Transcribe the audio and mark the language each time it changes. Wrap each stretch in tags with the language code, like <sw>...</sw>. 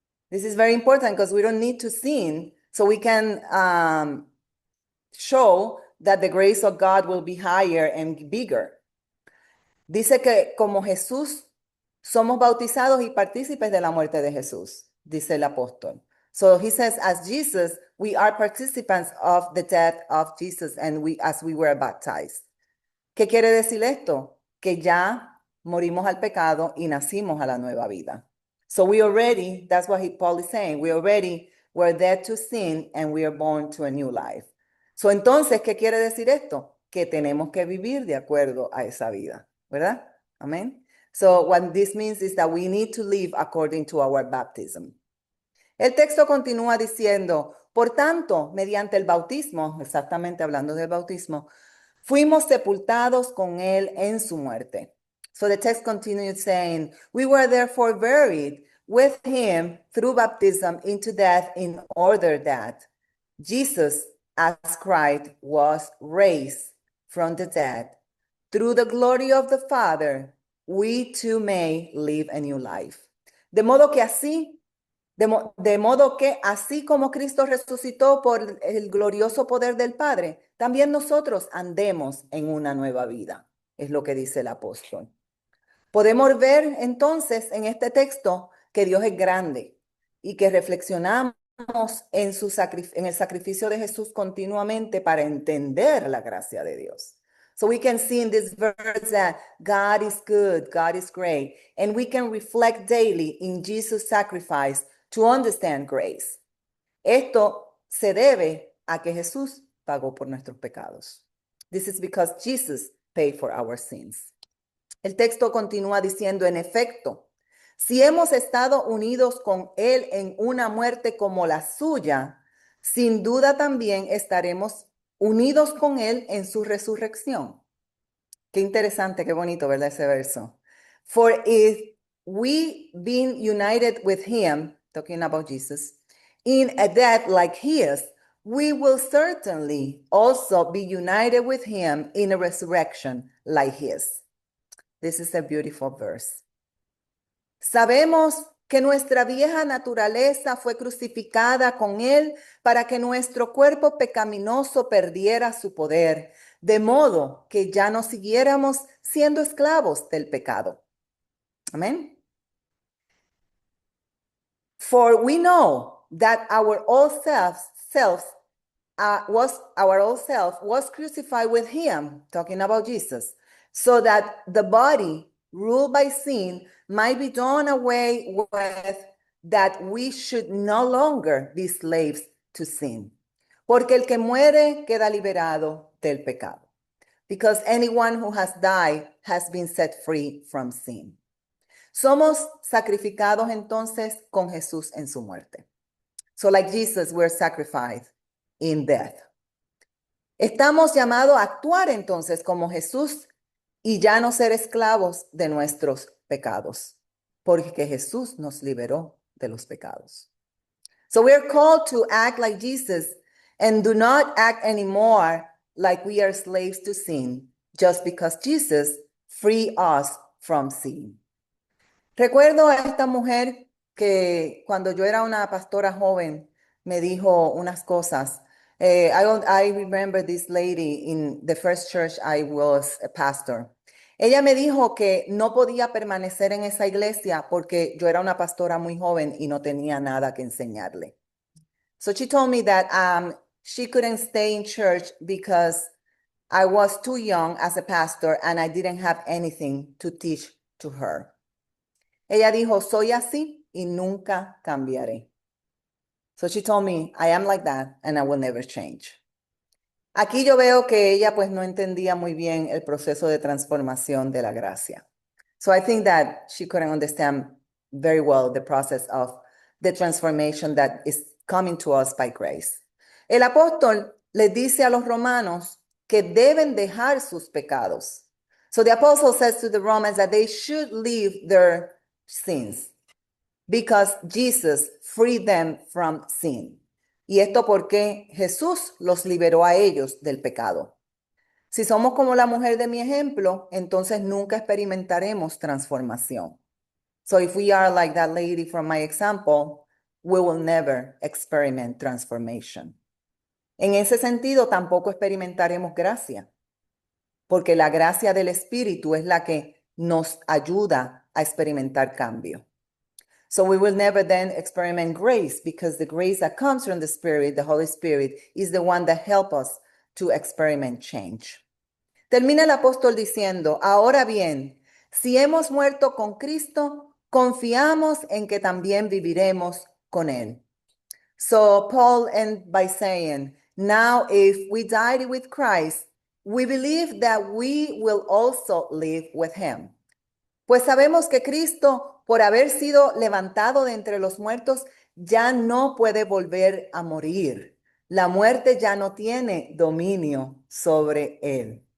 <en>This is very important because we don't need to sin so we can show that the grace of God will be higher and bigger.</en> <es>Dice que como Jesús somos bautizados y partícipes de la muerte de Jesús, dice el apóstol.</es> <en>So he says, as Jesus, we are participants of the death of Jesus and as we were baptized.</en> <es>¿Qué quiere decir esto? Que ya morimos al pecado y nacimos a la nueva vida.</es> <en>So we already, that's what Paul is saying, we already were dead to sin and we are born to a new life.</en> <es>So entonces, ¿qué quiere decir esto? Que tenemos que vivir de acuerdo a esa vida, ¿verdad? Amén.</es> <en>So what this means is that we need to live according to our baptism.</en> <es>El texto continúa diciendo, por tanto, mediante el bautismo, exactamente hablando del bautismo, fuimos sepultados con él en su muerte.</es> <en>So the text continued saying, we were therefore buried with him through baptism into death in order that Jesus, as Christ, was raised from the dead. Through the glory of the Father, we too may live a new life.</en> <es>De modo que así como Cristo resucitó por el glorioso poder del Padre, también nosotros andemos en una nueva vida, es lo que dice el apóstol. Podemos ver entonces en este texto que Dios es grande y que reflexionamos en el sacrificio de Jesús continuamente para entender la gracia de Dios.</es> <en>So we can see in this verse that God is good, God is great, and we can reflect daily in Jesus' sacrifice to understand grace.</en> <es>Esto se debe a que Jesús pagó por nuestros pecados.</es> <en>This is because Jesus paid for our sins.</en> <es>El texto continúa diciendo, en efecto, si hemos estado unidos con Él en una muerte como la suya, sin duda también estaremos unidos con Él en su resurrección. Qué interesante, qué bonito, ¿verdad? Ese verso.</es> <en>For if we been united with him, talking about Jesus, in a death like his, we will certainly also be united with him in a resurrection like his. This is a beautiful verse.</en> <es>Sabemos que nuestra vieja naturaleza fue crucificada con él para que nuestro cuerpo pecaminoso perdiera su poder, de modo que ya no siguiéramos siendo esclavos del pecado. Amén.</es> <en>For we know that our old self was crucified with him, talking about Jesus, so that the body ruled by sin might be done away with, that we should no longer be slaves to sin.</en> <es>Porque el que muere queda liberado del pecado.</es> <en>Because anyone who has died has been set free from sin.</en> <es>Somos sacrificados entonces con Jesús en su muerte.</es> <en>So like Jesus, we're sacrificed in death.</en> <es>Estamos llamados a actuar entonces como Jesús y ya no ser esclavos de nuestros pecados, porque Jesús nos liberó de los pecados.</es> <en>So we are called to act like Jesus and do not act anymore like we are slaves to sin, just because Jesus freed us from sin.</en> <es>Recuerdo a esta mujer que cuando yo era una pastora joven me dijo unas cosas.</es> <en>I remember this lady in the first church I was a pastor.</en> <es>Ella me dijo que no podía permanecer en esa iglesia porque yo era una pastora muy joven y no tenía nada que enseñarle.</es> <en>So she told me that she couldn't stay in church because I was too young as a pastor and I didn't have anything to teach to her.</en> <es>Ella dijo, soy así y nunca cambiaré.</es> <en>So she told me, I am like that and I will never change.</en> <es>Aquí yo veo que ella pues no entendía muy bien el proceso de transformación de la gracia.</es> <en>So I think that she couldn't understand very well the process of the transformation that is coming to us by grace.</en> <es>El apóstol le dice a los romanos que deben dejar sus pecados.</es> <en>So the apostle says to the Romans that they should leave their sins because Jesus freed them from sin.</en> <es>Y esto porque Jesús los liberó a ellos del pecado. Si somos como la mujer de mi ejemplo, entonces nunca experimentaremos transformación.</es> <en>So if we are like that lady from my example, we will never experiment transformation.</en> <es>En ese sentido, tampoco experimentaremos gracia, porque la gracia del Espíritu es la que nos ayuda a experimentar cambio.</es> <en>So we will never then experiment grace, because the grace that comes from the Spirit, the Holy Spirit, is the one that helps us to experiment change.</en> <es>Termina el apóstol diciendo, ahora bien, si hemos muerto con Cristo, confiamos en que también viviremos con Él.</es> <en>So Paul ends by saying, now if we died with Christ, we believe that we will also live with Him.</en> <es>Pues sabemos que Cristo, por haber sido levantado de entre los muertos, ya no puede volver a morir. La muerte ya no tiene dominio sobre Él.</es>